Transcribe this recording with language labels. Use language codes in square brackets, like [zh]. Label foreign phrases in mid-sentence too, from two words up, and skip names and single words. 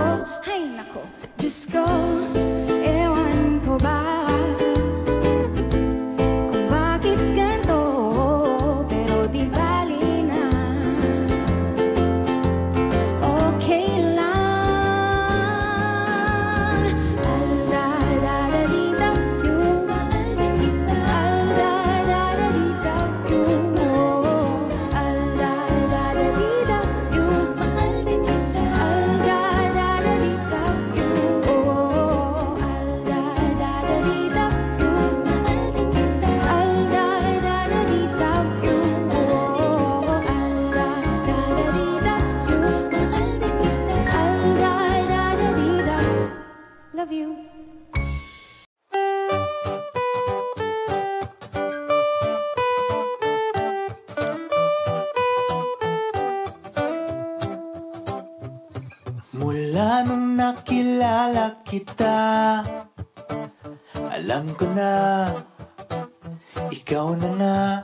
[tl] Hay nako, Diyos ko, ewan ko ba kung bakit ganito, pero di bali na. Okay lang. Al-da-da-da-dee-da you, mahal din kita. Al-da-da-da-dee-da you, oh. Al-da-da-da-dee-da you, mahal din kita. Al-da-da-da-dee-da you, oh. Al-da-da-da-dee-da you, mahal din kita. Al-da-da-da-dee-da you, oh. Al-da-da-da-dee-da you, mahal din kita. Al-da-da-da-dee-da. [en] Love you. [tl] Mula nung nakilala kita, alam ko na ikaw na nga.